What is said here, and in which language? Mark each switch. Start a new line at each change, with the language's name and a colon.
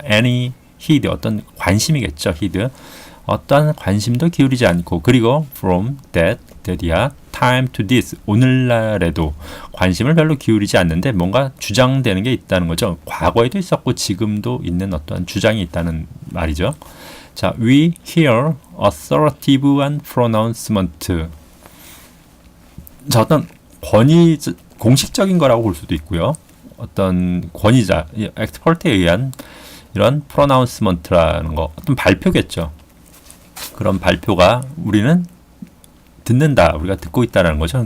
English: Any heed,
Korean: 어떤 관심이겠죠. heed, 어떤 관심도 기울이지 않고 그리고
English: from that
Korean: 이야
English: time to this,
Korean: 오늘날에도 관심을 별로 기울이지 않는데 뭔가 주장되는 게 있다는 거죠. 과거에도 있었고 지금도 있는 어떤 주장이 있다는 말이죠.
English: 자, we hear authoritative and pronouncement.
Korean: 자, 어떤 공식적인 거라고 볼 수도 있고요. 어떤 권위자, expert에 의한 이런 pronouncement라는 거, 어떤 발표겠죠. 그런 발표가 우리는 듣는다, 우리가 듣고 있다는 거죠.